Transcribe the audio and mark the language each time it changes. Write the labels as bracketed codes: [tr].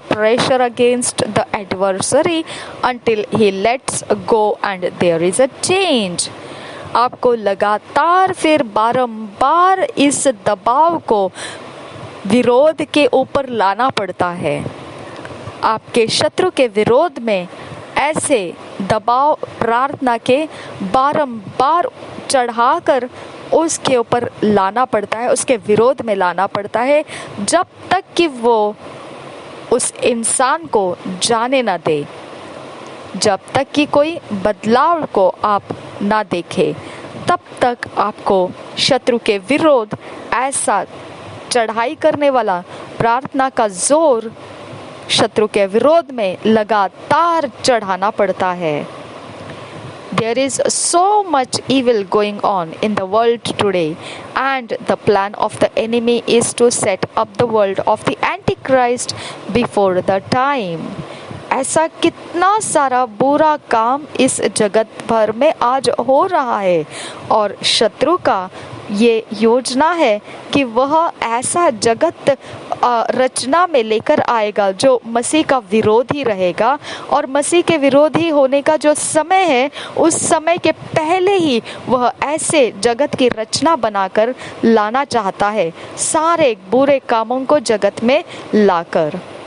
[en] pressure against the adversary until he lets go and there is a change. [hi] आपको लगातार फिर बारंबार इस दबाव को विरोध के ऊपर लाना पड़ता है। आपके शत्रु के विरोध में ऐसे दबाव प्रार्थना के बारंबार चढ़ाकर उसके ऊपर लाना पड़ता है, उसके विरोध में लाना पड़ता है, जब तक कि वो उस इंसान को जाने ना दे, जब तक कि कोई बदलाव को आप ना देखें, तब तक आपको शत्रु के विरोध ऐसा चढ़ाई करने वाला प्रार्थना का जोर शत्रु के विरोध में लगातार चढ़ाना पड़ता है। [en] There is so much evil going on in the world today, and the plan of the enemy is to set up the world of the Antichrist before the time. [hi] ऐसा कितना सारा बुरा काम इस जगत भर में आज हो रहा है, और शत्रु का ये योजना है कि वह ऐसा जगत रचना में लेकर आएगा जो मसीह का विरोधी रहेगा, और मसीह के विरोधी होने का जो समय है उस समय के पहले ही वह ऐसे जगत की रचना बनाकर लाना चाहता है, सारे बुरे कामों को जगत में लाकर।